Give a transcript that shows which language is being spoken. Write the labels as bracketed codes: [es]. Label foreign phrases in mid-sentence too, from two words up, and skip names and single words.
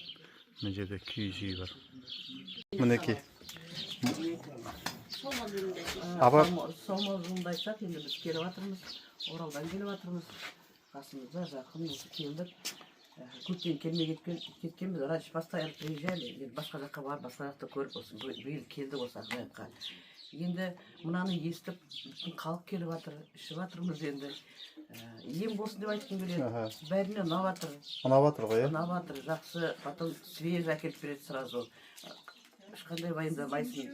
[kk] Мына жерде киіз үй бар. Мінекей. Саумал жолында айтсақ, енді біз келіп жатырмыз. Оралдан келіп жатырмыз. Қасымызда жақын келдік. Көптен келмей кеткенбіз. [ru] Раньше постоянно приезжали. [kk] Басқа жаққа барып, басқа жақта көріп, биыл келдік осы Ақжайыққа. Енді мынаны естіп, халық келіп жатыр, ішіп жатырмыз енді. Ем болсын деп айтқым келеді. Бәріне ұнап жатыр. Ұнап жатыр ғой, Ұнап жатыр, жақсы. [ru] Потом свежий [kk] әкеліп береді сразу. ешқандай уайымдамайсың.